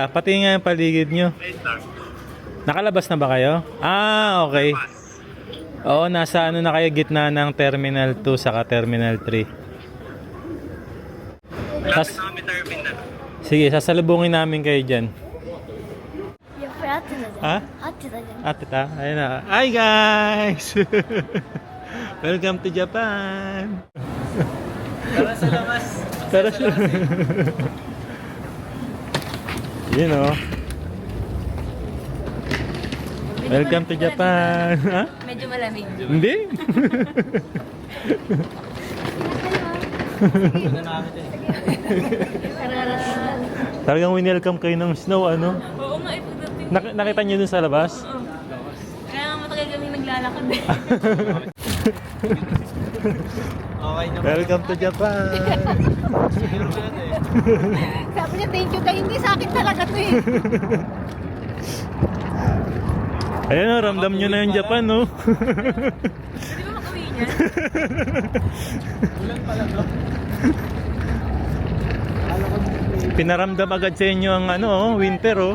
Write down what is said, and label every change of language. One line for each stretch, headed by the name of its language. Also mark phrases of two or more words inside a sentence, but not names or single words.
Filipino: Pati nga yung paligid nyo. Wait lang. Nakalabas na ba kayo? Ah, okay. Oo, nasa ano na kayo, gitna ng Terminal 2 saka Terminal 3. Lapit na kami terminal. Sige, sasalubungin namin kayo dyan.
Japanese: いやこれ合ってたじゃん
Filipino: Ha?
Japanese: 合ってたじゃん
Filipino: Ate ta, ayun na.
English: Hi guys! Welcome to Japan!
Filipino: Tara sa labas. Tara siya. Yun o.
English: Welcome to Japan! Ha?
Filipino: Medyo malamig. Hindi? Talagang winelcome kayo ng snow, ano? Oo nga, ipagdating. Nakita nyo dun sa labas? Oo. Kaya nga matagal kami naglalakad eh. Okay na.
English: Welcome to Japan!
Filipino: Sabi niya,
English: thank you
Filipino: tayo. Hindi sa akin talaga to eh. Ayan o, ramdam nyo na yung Japan, no? Pwede ba makauwi niyan? Pinaramdam agad sa inyo ang ano, winter, oh.